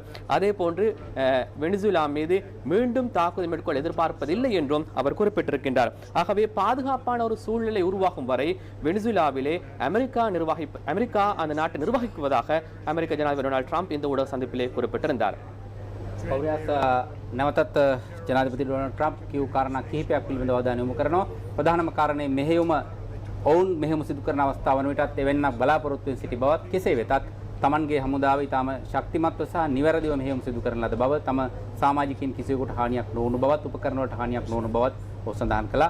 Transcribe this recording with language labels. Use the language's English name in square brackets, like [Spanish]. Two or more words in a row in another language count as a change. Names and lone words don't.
[Tamil] அதே போன்று வெனிசுலா மீது மீண்டும் தாக்குதல் மேற்கொள்ள எதிர்பார்ப்பதில்லை என்றும் அவர் குறிப்பிட்டிருக்கின்றார். ஆகவே பாதுகாப்பான ஒரு சூழ்நிலை உருவாகும் வரை வெனிசுலாவிலே அமெரிக்கா அந்த நாட்டை நிர்வகிக்குவதாக அமெரிக்க ஜனாதிபதி டொனால்ட் ட்ரம்ப் இந்த ஊடக சந்திப்பிலே குறிப்பிட்டிருந்தார். [Sinhala] නැවතත් ජනාධිපති ඩොනල්ඩ් ට්‍රම්ප් කියූ කාරණා කිහිපයක් පිළිබඳව අවධානය යොමු කරනවා. ප්‍රධානම කාරණේ මෙහෙයුම ඔවුන් මෙහෙයුම සිදු කරන අවස්ථාව වන විටත් එවැන්නක් බලාපොරොත්තු වෙන සිටි බවත් කෙසේ වෙතත් තමන්ගේ හමුදාව ඉතාම ශක්තිමත්ව සහ නිවැරදිව මෙහෙයුම් සිදු කරන ලද බව තම සමාජිකයින් කිසිවෙකුට හානියක් නොවුණු බවත් උපකරණ වලට හානියක් නොවුණු බවත් ඔහු සඳහන් කළා.